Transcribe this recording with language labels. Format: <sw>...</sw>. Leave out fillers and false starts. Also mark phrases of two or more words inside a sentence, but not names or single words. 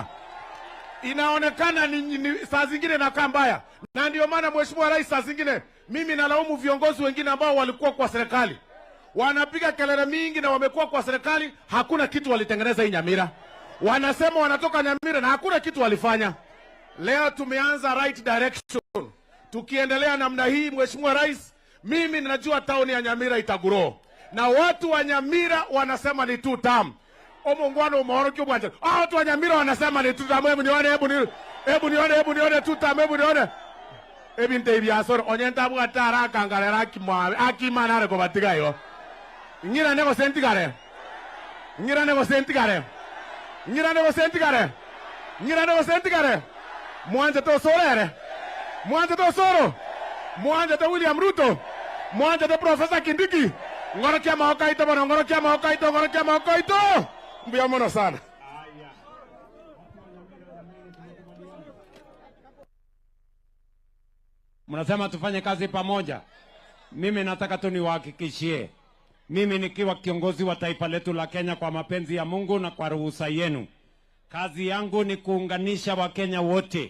<sw>Inaonekana ni saa zingine na mbaya. Na ndio maana Mheshimiwa Rais, saa zingine mimi nalaumu viongozi wengine ambao walikuwa kwa serikali. Wanapiga kelele mingi na wamekuwa kwa serikali, hakuna kitu walitengeneza hii Nyamira. Wanasema wanatoka Nyamira na hakuna kitu walifanya. Leo tumeanza</sw> <en>right direction.</en> <sw>Tukiendelea namna hii Mheshimiwa Rais, mimi ninajua town ya Nyamira itagrow. Na watu wa Nyamira wanasema ni 2 term.</sw> <guz>Omongwana umoro kyo bwanja.</guz> <sw>Watu wa Nyamira wanasema ni 2 term. Hebu Hebu nione tutam, hebu nione.</sw> <guz>Ebinte ibiasor onyenta bwatara kangarera akimanare ko batigayo. Ngira nego sentigare. Ngira nego sentigare. Ngira nego sentigare. Ngira nego sentigare. Mwanje to sorere. Mwanje to soro. Mwanje to William Ruto. Mwanje to Professor Kindiki. Ngoro kia maokaito bana, ngoro kia maokaito, ngoro kia maokaito. Mbia mono sana.</guz> <sw>Mnasema tufanye kazi pamoja. Mimi nataka tu niwahakikishie, mimi nikiwa kiongozi wa taifa letu la Kenya, kwa mapenzi ya Mungu na kwa ruhusa yenu, kazi yangu ni kuunganisha Wakenya wote.</sw>